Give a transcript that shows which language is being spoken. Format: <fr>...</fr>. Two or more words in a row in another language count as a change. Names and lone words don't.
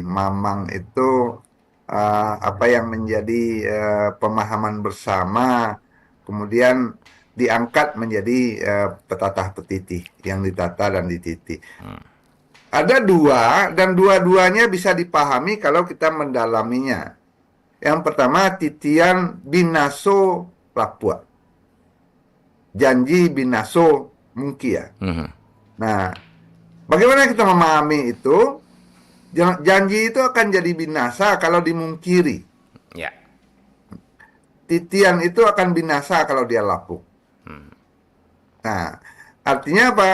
<id>Mamang itu apa yang menjadi pemahaman bersama, kemudian diangkat menjadi petatah petiti yang ditata dan dititi. Ada dua dan dua-duanya bisa dipahami kalau kita mendalaminya.</id> <min>Yang pertama titian binaso lapua, janji binaso mungkia. Mhm.</min> <id>Nah, bagaimana kita memahami itu? Janji itu akan jadi binasa kalau dimungkiri. Ya. Titian itu akan binasa kalau dia lapuk. Nah, artinya apa?</id>